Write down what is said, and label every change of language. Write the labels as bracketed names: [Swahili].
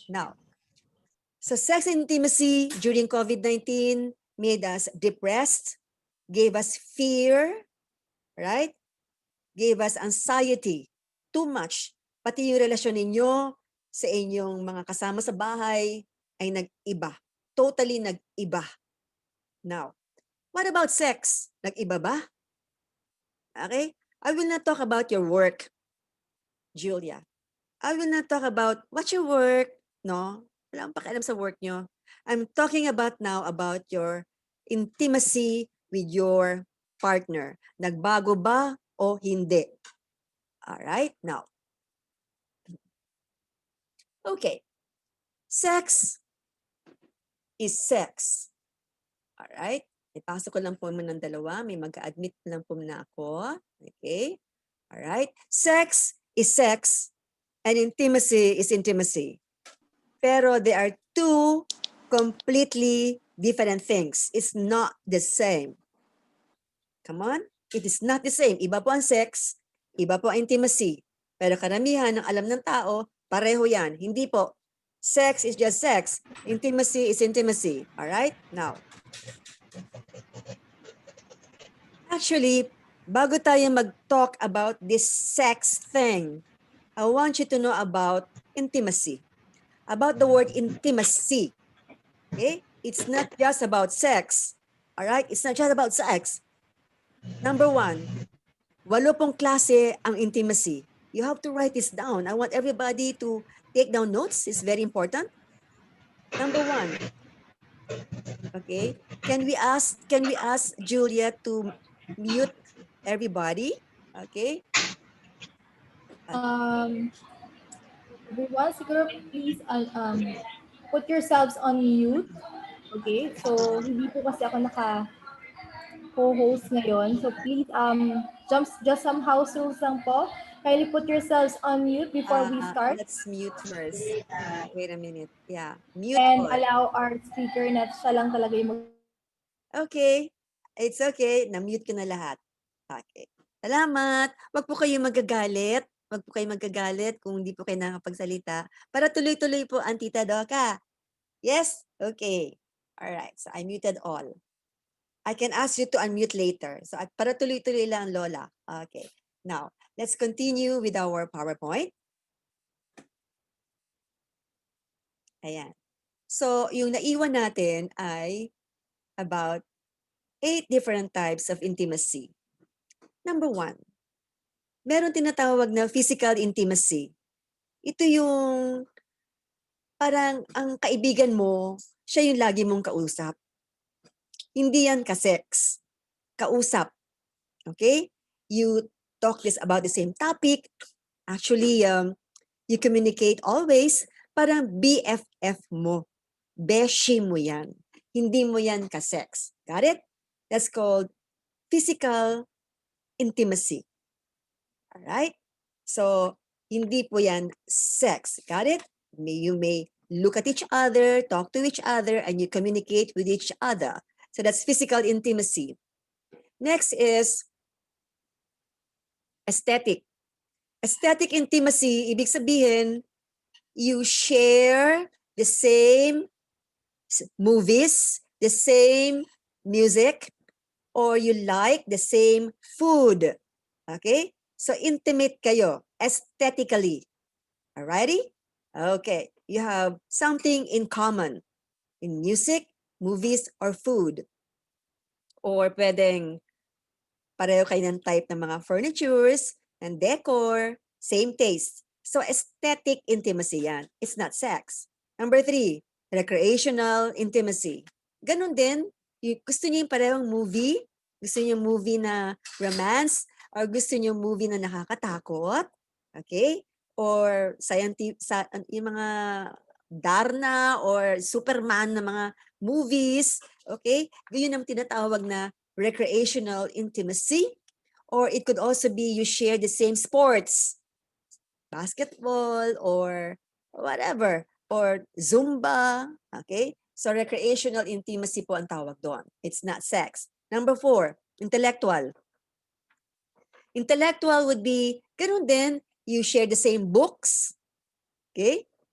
[English] Now, so sex and intimacy during COVID-19 made us depressed, gave us fear, right? Gave us anxiety, too much. [Filipino] Pati yung relasyon ninyo sa inyong mga kasama sa bahay ay nag-iba. [English] Totally nag-iba. Now, what about sex? [Filipino] Nag-iba ba? [English] Okay? I will not talk about your work, Julia. I will not talk about what you work, no? [Filipino] Wala akong pakialam sa work nyo. [English] I'm talking about now about your intimacy with your partner. [Filipino] Nagbago ba o hindi? [English] Alright, now. Okay. Sex is sex. Alright? [Filipino] Ipasok ko lang po muna ng dalawa. May mag-admit lang po muna ako. [English] Okay? Alright? Sex is sex and intimacy is intimacy. Pero they are two completely different things. It's not the same. Come on? It is not the same. [Filipino] Iba po ang sex, iba po ang intimacy. Pero karamihan ng alam ng tao, pareho yan. Hindi po. [English] Sex is just sex. Intimacy is intimacy. Alright? Now, actually, [Filipino] bago tayo mag-talk [English] about this sex thing, I want you to know about intimacy. About the word intimacy. Okay? It's not just about sex. Alright? It's not just about sex. Number 1, 8 [Filipino] klase ang [English] intimacy. You have to write this down. I want everybody to take down notes. It's very important. Number 1. Okay? Can we ask Julia to mute everybody? Okay? Everyone, siguro please put yourselves on mute. Okay? [Filipino] So, hindi po kasi ako co-host ngayon. [English] So, please, just some house rules [Filipino] lang po. [English] Kindly put yourselves on mute before we start. Let's mute first. Wait a minute. Yeah. Mute And all. allow our speaker [Filipino] na siya lang talaga yung Okay. [English] It's okay. [Filipino] Na-mute ko na lahat. Okay. Salamat. Wag po kayong magagalit. Wag po kayong magagalit kung hindi po kayo nakapagsalita. Para tuloy-tuloy po ang Tita Doka. [English] Yes? Okay. Alright. So I muted all. I can ask you to unmute later. So [Filipino] para tuloy-tuloy lang, [English] Lola. Okay. Now, let's continue with our PowerPoint. Ayan. So, [Filipino] yung naiwan natin ay [English] about 8 different types of intimacy. [Filipino] Number 1, meron tinatawag na physical intimacy. Ito yung parang ang kaibigan mo, siya yung lagi mong kausap. Hindi yan ka-sex. Kausap. Okay? [English] You talk about the same topic. Actually, you communicate always. [Filipino] Parang BFF mo. Beshi mo yan. Hindi mo yan ka-sex. [English] Got it? That's called physical intimacy. Alright? [Filipino] So, hindi po yan sex. [English] Got it? You may look at each other, talk to each other, and you communicate with each other. So that's physical intimacy. Next is aesthetic. Aesthetic intimacy, [Filipino] ibig sabihin, [English] you share the same movies, the same music, or you like the same food. Okay? So intimate kayo, aesthetically. Alrighty? Okay. You have something in common in music, movies, or food. Or [Filipino] pwedeng pareho kayo ng [English] type ng mga furnitures, and decor, same taste. So aesthetic intimacy yan. It's not sex. Number 3, recreational intimacy. [Filipino] Ganun din, gusto niyo yung parehong movie, gusto niyo yung movie na romance, or gusto niyo yung movie na nakakatakot, okay? Or yung mga Darna or Superman na mga movies, okay? Yun ang tinatawag na recreational intimacy. [English] Or it could also be you share the same sports, basketball or whatever, or Zumba, okay? So recreational intimacy [Filipino] po ang tawag doon. [English] It's not sex. Number 4, intellectual. Intellectual would be, [Filipino] ganun din, [English] you share the same books, okay?